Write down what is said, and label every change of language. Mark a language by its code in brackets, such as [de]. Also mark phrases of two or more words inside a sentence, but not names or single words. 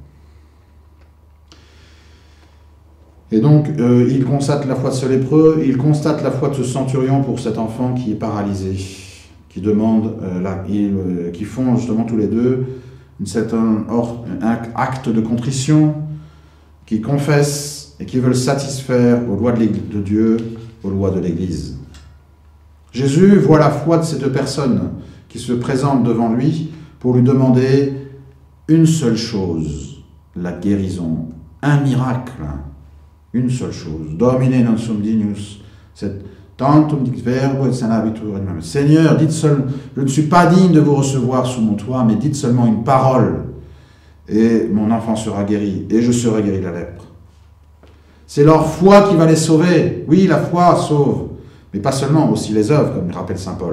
[fr] Et donc, il constate la foi de ce lépreux, il constate la foi de ce centurion pour cet enfant qui est paralysé, qui demande, qui font justement tous les deux un acte de contrition, qui confessent et qui veulent satisfaire aux lois de Dieu, aux lois de l'Église. Jésus voit la foi de ces deux personnes qui se présentent devant lui pour lui demander une seule chose, la guérison, un miracle, une seule chose. [la] Domine non sum dignus, tantum dic verbo et sanabitur animam. [fr] Seigneur, dites seul, je ne suis pas digne de vous recevoir sous mon toit, mais dites seulement une parole, et mon enfant sera guéri, et je serai guéri de la lèpre. C'est leur foi qui va les sauver. Oui, la foi sauve, mais pas seulement, aussi les œuvres, comme rappelle saint Paul.